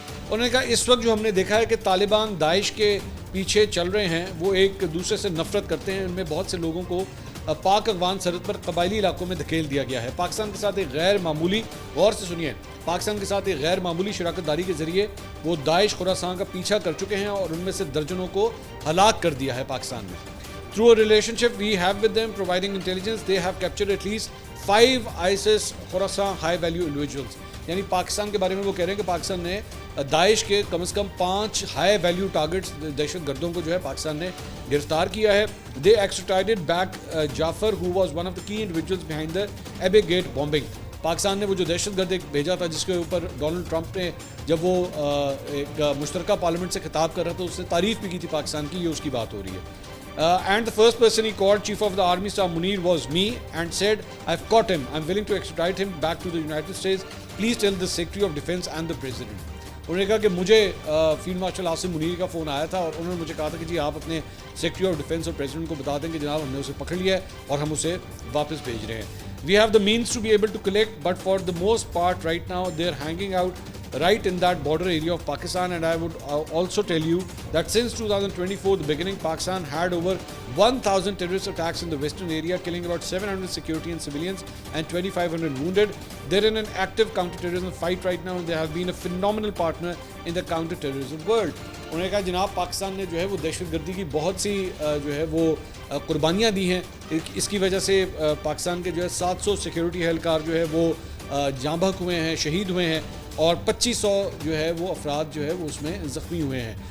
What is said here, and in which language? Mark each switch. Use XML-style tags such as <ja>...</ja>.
<ur>انہوں نے کہا اس وقت جو ہم نے دیکھا ہے کہ طالبان داعش کے پیچھے چل رہے ہیں، وہ ایک دوسرے سے نفرت کرتے ہیں. ان میں بہت سے لوگوں کو پاک افغان سرحد پر قبائلی علاقوں میں دھکیل دیا گیا ہے. پاکستان کے ساتھ ایک غیر معمولی، غور سے سنیے، پاکستان کے ساتھ ایک غیر معمولی شراکت داری کے ذریعے وہ داعش خراسان کا پیچھا کر چکے ہیں اور ان میں سے درجنوں کو ہلاک کر دیا ہے پاکستان میں.</ur> <en>Through a relationship we have with them, providing intelligence, they have captured at least 5 ISIS Khorasan high value individuals.</en> <ur>یعنی پاکستان کے بارے میں وہ کہہ رہے ہیں کہ پاکستان نے داعش کے کم از کم 5 ہائی ویلیو ٹارگٹس دہشت گردوں کو جو ہے پاکستان نے گرفتار کیا ہے.</ur> <en>They extradited back Jafar, who was one of the key individuals behind the Abbey Gate bombing.</en> <ur>Pakistan نے وہ جو دہشت گرد بھیجا تھا جس کے اوپر ڈونلڈ ٹرمپ نے جب وہ ایک مشترکہ پارلیمنٹ سے خطاب کر رہا تھا اس نے تعریف بھی کی تھی پاکستان کی. یہ اس کی بات ہو رہی ہے.</ur> <en>And the first person he called, Chief of the Army Staff Munir, was me and said, I've caught him. I'm willing to extradite him back to the United States. Please tell the Secretary of Defense and the President.</en> <ur>انہوں نے کہا کہ مجھے field marshal Asim Munir کا phone آیا تھا اور انہوں نے مجھے کہا تھا کہ جی آپ اپنے سیکرٹری آف ڈیفینس اور پریزیڈنٹ کو بتا دیں کہ جناب ہم نے اسے پکڑ لیا ہے اور ہم اسے واپس بھیج رہے ہیں.</ur> <en>We have the means to be able to collect, but for the most part right now they're hanging out right in that border area of Pakistan. And I would also tell you that since 2024, the beginning, Pakistan had over 1,000 terrorist attacks in the western area, killing about 700 security and civilians and 2,500 wounded. They're in an active counter-terrorism fight right now, and they have been a phenomenal partner in the counter-terrorism world.</en> <ur>انہوں نے کہا جناب پاکستان نے جو ہے وہ دہشت گردی کی بہت سی جو ہے وہ قربانیاں دی ہیں. اس کی وجہ سے پاکستان کے جو ہے 700 سیکیورٹی اہلکار جو ہے وہ جاں بحق ہوئے ہیں، شہید ہوئے ہیں اور 2500 جو ہے وہ افراد جو ہے وہ اس میں زخمی ہوئے ہیں.</ur>